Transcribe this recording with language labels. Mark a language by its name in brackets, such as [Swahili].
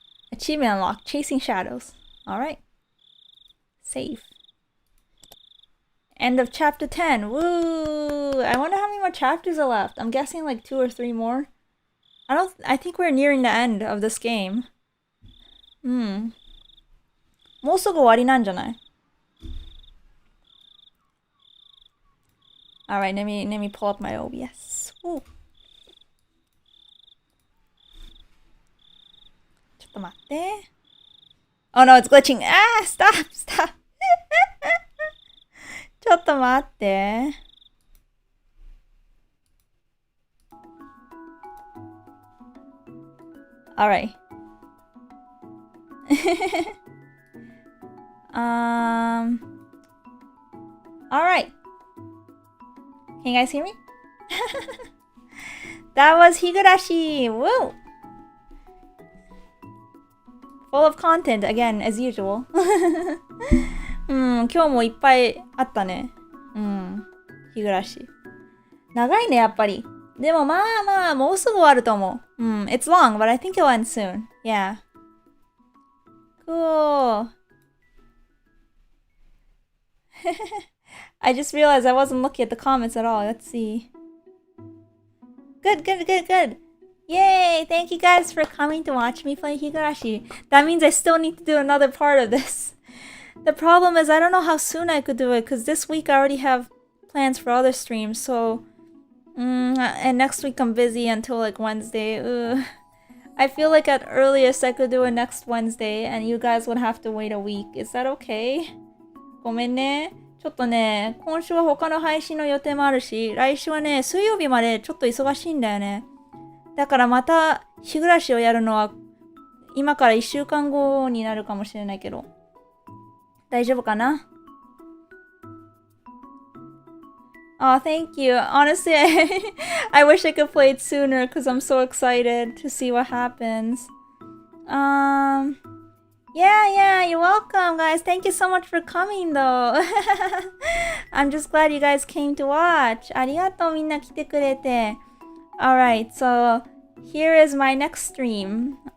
[English] Achievement unlocked, chasing shadows. Alright. Save. End of chapter 10. Woo! I wonder how many more chapters are left. I'm guessing like 2 or 3 more. I think we're nearing the end of this game. [Japanese] もうすぐ終わりなんじゃない? [English] Alright, let me pull up my OBS. Woo. [Japanese] ちょっと待って。 [English] Oh no, it's glitching. Ah, stop. [Japanese] ちょっと待って。 [English] Alright. Alright. Can you guys hear me? That was Higurashi! Woo! Full of content again, as usual. [Japanese] 今日もいっぱいあったね。日暮らし。長いね、やっぱり。でもまあ、もうすぐ終わると思う。 [English] It's long, but I think it'll end soon. Yeah. Cool. I just realized I wasn't looking at the comments at all. Let's see. Good. Yay! Thank you guys for coming to watch me play Higurashi. That means I still need to do another part of this. The problem is I don't know how soon I could do it because this week I already have plans for other streams, so... and next week I'm busy until like Wednesday. I feel like at earliest I could do it next Wednesday and you guys would have to wait a week. Is that okay? [Japanese] ごめんね。ちょっとね、今週は他の配信の予定もあるし、来週はね、水曜日までちょっと忙しいんだよね。だからまた日暮らしをやるのは今から1週間後になるかもしれないけど。大丈夫かな? [English] Oh, thank you. Honestly, I wish I could play it sooner because I'm so excited to see what happens. Yeah, you're welcome, guys. Thank you so much for coming, though. I'm just glad you guys came to watch. [Japanese] ありがとう、みんな来てくれて。 [English] Alright, so here is my next stream.